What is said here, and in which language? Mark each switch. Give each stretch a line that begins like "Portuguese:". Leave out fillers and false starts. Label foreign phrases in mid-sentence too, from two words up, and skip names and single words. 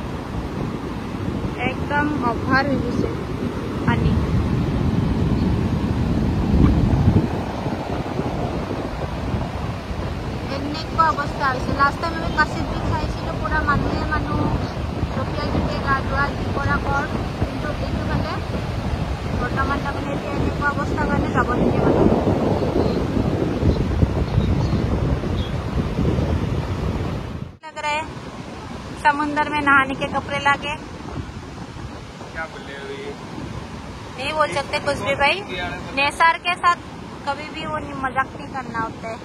Assamese: একদম অভাৰ হৈ গৈছে পানী এনেকুৱা অৱস্থা হৈছে
English: last time
Assamese: আমি কাছিৰ ব্ৰিজ চাইছিলোঁ পুৰা মানুহ জপিয়াই গা ধোৱা যি কৰা কৰ কিন্তু এইটো ফালে বৰ্তমান তাৰমানে এতিয়া এনেকুৱা অৱস্থাৰ কাৰণে যাব নিদিয়ে মানে
Hindi: लग रहा है समुंदर में नहाने के कपड़े लाके क्या बोल रहे हो ये नहीं बोल सकते कुछ भी भाई नेसार के साथ कभी भी वो मजाक नहीं करना होता है